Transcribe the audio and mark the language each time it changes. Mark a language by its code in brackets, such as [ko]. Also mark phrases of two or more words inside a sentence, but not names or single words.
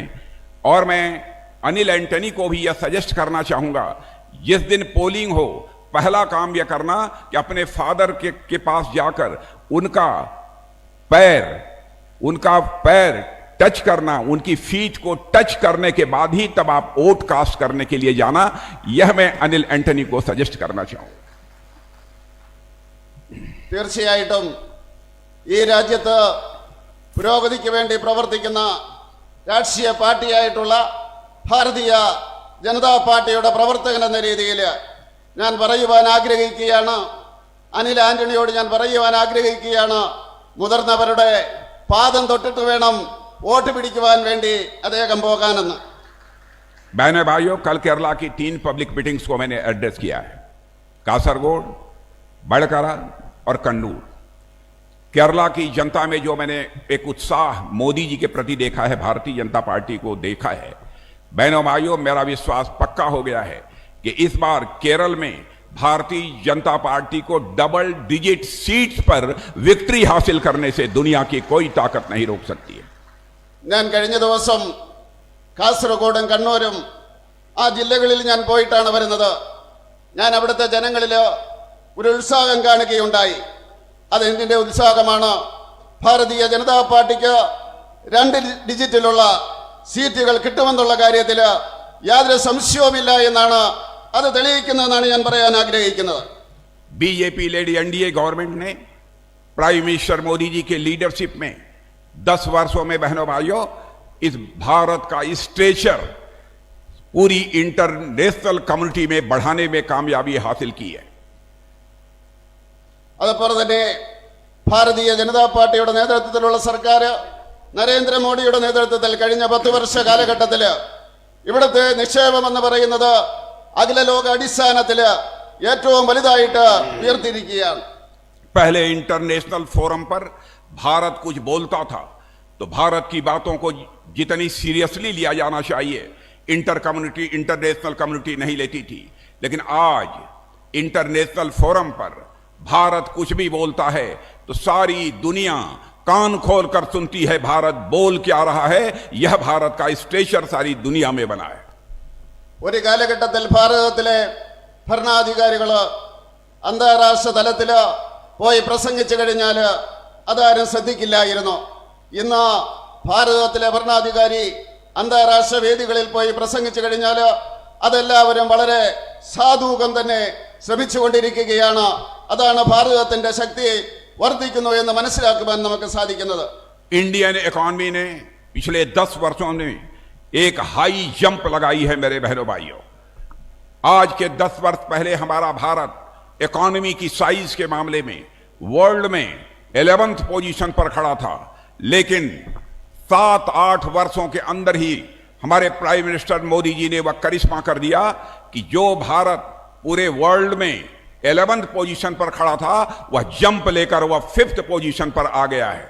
[hi] और मैं अनिल एंटनी को भी यह सजेस्ट करना चाहूंगा, जिस दिन पोलिंग हो पहला काम यह करना कि अपने फादर के पास जाकर उनका पैर टच करना, उनकी फीट को टच करने के बाद ही तब आप [en] vote cast [hi] करने के लिए जाना। यह मैं अनिल एंटनी को सजेस्ट करना चाहूंगा। [ml] തീർച്ചയായിട്ടും ഈ രാജ്യത്ത് പുരോഗതിക്ക് വേണ്ടി പ്രവർത്തിക്കുന്ന രാഷ്ട്രീയ പാർട്ടിയായിട്ടുള്ള ഭാരതീയ ജനതാ പാർട്ടിയുടെ പ്രവർത്തകൻ എന്ന രീതിയിൽ ഞാൻ പറയുവാൻ ആഗ്രഹിക്കുകയാണ്, അനിൽ ആന്റണിയോട് ഞാൻ പറയുവാൻ ആഗ്രഹിക്കുകയാണ്, മുതിർന്നവരുടെ പാദം തൊട്ടിട്ട് വേണം വോട്ട് പിടിക്കുവാൻ വേണ്ടി അദ്ദേഹം പോകാനെന്ന്. [hi] बहने भाइयों, कल केरला की 3 [en] public meetings [hi] को मैंने एड्रेस किया है, कासरगोड, बड़करा और कन्नूर। केरला की जनता में जो मैंने एक उत्साह मोदी जी के प्रति देखा है, भारतीय जनता पार्टी को देखा है, बहनों भाइयों, मेरा विश्वास पक्का हो गया है कि इस बार केरल में भारतीय जनता पार्टी को [en] double digit seats [hi] पर विक्ट्री हासिल करने से दुनिया की कोई ताकत नहीं रोक सकती है। [ml] ഞാൻ കഴിഞ്ഞ ദിവസം കാസർഗോഡും കണ്ണൂരും ആ ജില്ലകളിൽ ഞാൻ പോയിട്ടാണ് വരുന്നത്. ഞാൻ അവിടുത്തെ ജനങ്ങളിൽ ഒരു ഉത്സാഹം കാണുകയുണ്ടായി. അതെന്തിൻ്റെ ഉത്സാഹമാണ്? ഭാരതീയ ജനതാ പാർട്ടിക്ക് 2 ഡിജിറ്റിലുള്ള സീറ്റുകൾ കിട്ടുമെന്നുള്ള കാര്യത്തിൽ യാതൊരു സംശയവുമില്ല എന്നാണ് അത് തെളിയിക്കുന്നതെന്നാണ് ഞാൻ പറയാൻ ആഗ്രഹിക്കുന്നത്. [en] BJP led NDA government [hi] ने [en] Prime Minister [hi] मोदी जी के लीडरशिप में 10 वर्षों में, बहनों भाइयों, इस भारत का स्टेचर पूरी [en] international community [hi] में बढ़ाने में कामयाबी हासिल की है। [ml] അതുപോലെ തന്നെ ഭാരതീയ ജനതാ പാർട്ടിയുടെ നേതൃത്വത്തിലുള്ള സർക്കാർ, നരേന്ദ്രമോദിയുടെ നേതൃത്വത്തിൽ കഴിഞ്ഞ 10 വർഷ കാലഘട്ടത്തിൽ ഇവിടുത്തെ നിക്ഷേപം എന്ന് പറയുന്നത് അഖില ലോക അടിസ്ഥാനത്തിൽ ഏറ്റവും വലുതായിട്ട് ഉയർത്തിയിരിക്കുകയാണ്. [hi] पहले [en] international forum [hi] पर भारत कुछ बोलता था तो भारत की बातों को जितनी सीरियसली लिया जाना चाहिए [en] international community [hi] नहीं लेती थी, लेकिन आज [en] international forum [hi] पर भारत कुछ भी बोलता है तो सारी दुनिया कान खोल कर सुनती है भारत बोल क्या रहा है। यह भारत का स्टेचर सारी दुनिया में बना है। [ml] ഒരു കാലഘട്ടത്തിൽ ഭാരതത്തിലെ ഭരണാധികാരികൾ അന്താരാഷ്ട്ര തലത്തിൽ പോയി പ്രസംഗിച്ചു കഴിഞ്ഞാൽ അതാരും ശ്രദ്ധിക്കില്ലായിരുന്നു. ഇന്ന് ഭാരതത്തിലെ ഭരണാധികാരി അന്താരാഷ്ട്ര വേദികളിൽ പോയി പ്രസംഗിച്ചു കഴിഞ്ഞാൽ അതെല്ലാവരും വളരെ സാധൂകം തന്നെ ശ്രമിച്ചുകൊണ്ടിരിക്കുകയാണ്. അതാണ് ഭാരതത്തിന്റെ ശക്തി വർദ്ധിക്കുന്നു എന്ന് മനസ്സിലാക്കുവാൻ നമുക്ക് സാധിക്കുന്നത്. [en] Indian economy [hi] ने पिछले 10 वर्षों में एक हाई जंप लगाई है मेरे बहनों भाइयों। आज के 10 वर्ष पहले हमारा भारत इकॉनमी की साइज के मामले में वर्ल्ड में 11th पोजीशन पर खड़ा था, लेकिन 7-8 वर्षों के अंदर ही हमारे [en] Prime Minister [hi] मोदी जी ने वह करिश्मा कर दिया कि जो भारत पूरे वर्ल्ड में 11th पोजीशन पर खड़ा था, वह जंप लेकर वह 5th पोजीशन पर आ गया है।